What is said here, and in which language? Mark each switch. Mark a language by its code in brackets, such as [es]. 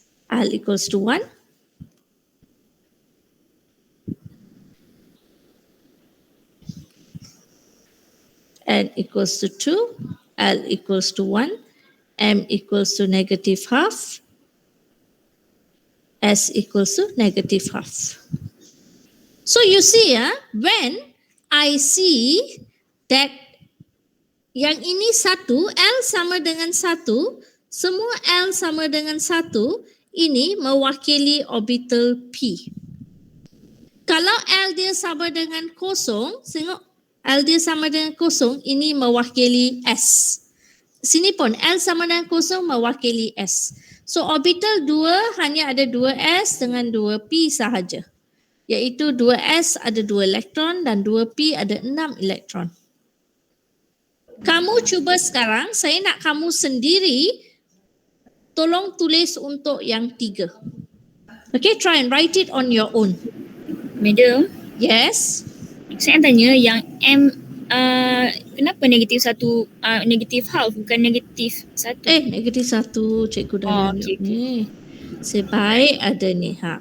[en] L equals to 1, N equals to 2, L equals to 1, M equals to negative half, S equals to negative half. So you see when I see that [ms] yang ini 1, L sama dengan 1, semua L sama dengan 1, ini mewakili orbital P. Kalau L dia sama dengan kosong, tengok L dia sama dengan kosong, ini mewakili S. Sini pun L sama dengan kosong mewakili S. So orbital 2 hanya ada 2S dengan 2P sahaja. Iaitu 2S ada 2 elektron dan 2P ada 6 elektron. Kamu cuba sekarang, saya nak kamu sendiri tolong tulis untuk yang 3. [en] Okay, try and write it on your own. Madam, Yes. [ms] saya nak tanya yang M kenapa negatif 1, negatif half bukan negatif 1? Negatif 1 cikgu dah okey. ni. Sebaik ada ni